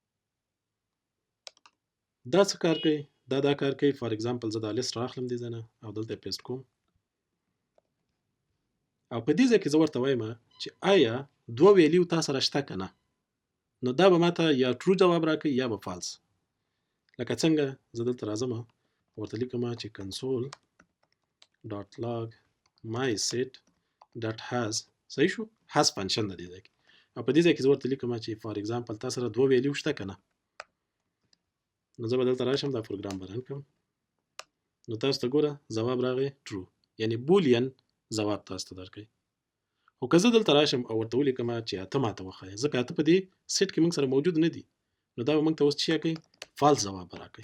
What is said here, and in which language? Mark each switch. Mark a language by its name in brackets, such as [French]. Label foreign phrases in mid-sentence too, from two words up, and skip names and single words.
[Pashto] دا څه کار کوي دا کار کوي [English] for example [Pashto] زه دا لیست راخلم دې ځای نه او دلته پیسټ کوم او په دې ځای کې زه ورته وایم چې آیا دوه ویلیو تا سره شته که نه نو دا به ماته یا ټرو جواب راکوي یا به فالس. لکه څنګه زه دلته راځم ورته لیکم چې [English] console dot log my set dot has [Pashto] صحیح شو has فنکشن د دې ځای کې او په دې ځای کې زه ورته لیکم چې [English] for example [Pashto] تا سره دوه ویلیو شته که نه نو زه به دلته راشم دا پروګرام به رن کړم نو تاسو ته ګوره ځواب راغی ټرو یعنی بولین ځواب تاسو ته درکوي. خو که زه دلته راشم او ورته ولیکم چې اته ماته وښایه ځکه اته په دې سیټ کې موږ سره موجود نه دي نو دا به موږ ته اوس څه کوي فالس ځواب به راکوي.